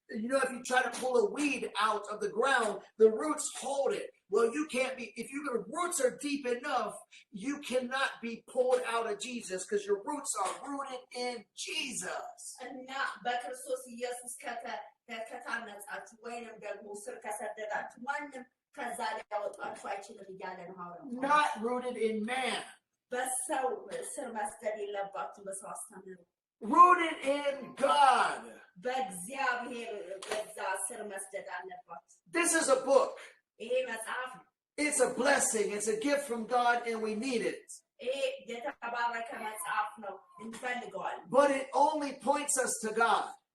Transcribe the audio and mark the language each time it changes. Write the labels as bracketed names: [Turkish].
[English] You know, if you try to pull a weed out of the ground, the roots hold it. Well, you can't be, if your roots are deep enough, you cannot be pulled out of Jesus because your roots are rooted in Jesus. [Amharic] እና በክርስቶስ ኢየሱስ ከታነጻችሁ ወይንም ደግሞ ስር ከሰደዳችሁ ማንም ከዛ ሊያወጣችሁ አይችልም እያለ ነው ሐዋርያው. [English] Not rooted in man. [Amharic] በሰው ስር መስደድ የለባችሁም። በሰው አስተምሩ። [English] Rooted in God. [Amharic] በእግዚአብሔር በዛ ስር መስደድ አለባችሁ። [English] This is a book. [Amharic] ይሄ መጽሐፍ ነው። [English] It's a blessing. It's a gift from God, and we need it. [Amharic] ይሄ የተባረከ መጽሐፍ ነው፣ እንፈልገዋለን። [English] But it only points us to God.